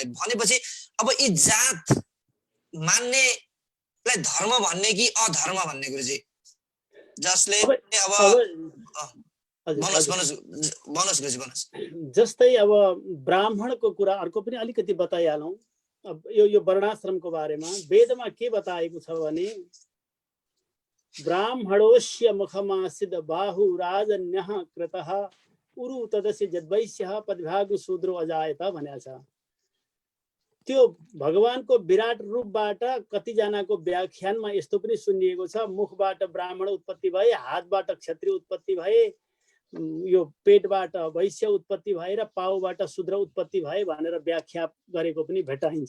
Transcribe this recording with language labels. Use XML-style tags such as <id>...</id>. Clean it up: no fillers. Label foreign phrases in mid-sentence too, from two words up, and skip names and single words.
<ne>भनेपछि अब यी जात मान्नेलाई धर्म भन्ने कि अधर्म भन्ने गुरुजी? जसले अब अब हजुर भन्नुहोस् हजुर भन्नुहोस् गुरुजी भन्नुहोस्। जस्तै अब ब्राह्मणको कुरा अर्को पनि अलिकति बताइहालौँ। अब यो वर्णाश्रमको बारेमा वेदमा के बताएको छ भने</ne> <sa>ब्राह्मणोस्य मुखमासिद बाहु राजन्यः कृतः उरु तदस्य जद्वैश्यः पदभाग शूद्रो अजायत</sa> <ne>भनेको छ। त्यो भगवानको विराट रूपबाट कतिजनाको व्याख्यानमा यस्तो पनि सुनिएको छ, मुखबाट ब्राह्मण उत्पत्ति भए, हातबाट क्षत्रिय उत्पत्ति भए, यो पेटबाट वैश्य उत्पत्ति भए र पाउबाट शूद्र उत्पत्ति भए भनेर व्याख्या गरेको पनि भेटाइन्छ।</ne>